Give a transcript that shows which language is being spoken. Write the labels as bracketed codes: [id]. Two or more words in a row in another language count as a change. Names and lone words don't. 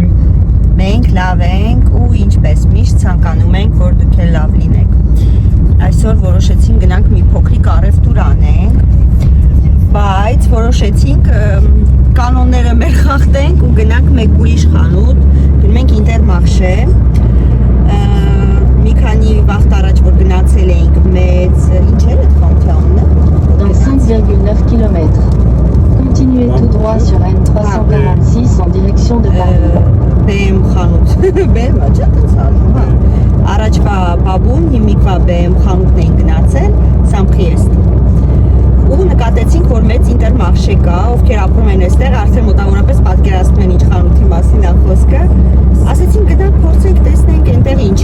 [hy] Մենք լավ ենք ու ինչպես միշտ ցանկանում ենք, որ դուք էլ լավ լինեք։ Այսօր որոշեցինք գնանք մի փոքրիկ առևտուր անենք, բայց որոշեցինք կանոնները մեր խախտենք ու գնանք մեկ ուրիշ խանութ, գնում ենք Ինտերմարշե։ Մի քանի վաղ առաջ որ գնացել էինք մեծ, ինչ էր այդ խանութի անունը? [fr] Dans 5,9 km. Continuez tout droit sur N346 en direction de Paris. [hy] BM խանութ, BM-ը չէ՞ տենց հա։ Առաջվա Բաբուն, հիմիկվա BM խանութն էին գնացել, Սամխիեստ։ Ու նկատեցինք, որ մեծ Ինտերմարշե կա, ովքեր ապրում են այստեղ, արդեն մոտավորապես պատկերացնում են ինչ խանութի մասին է խոսքը։ Ասեցինք գնանք փորձենք տեսնենք այնտեղ ինչ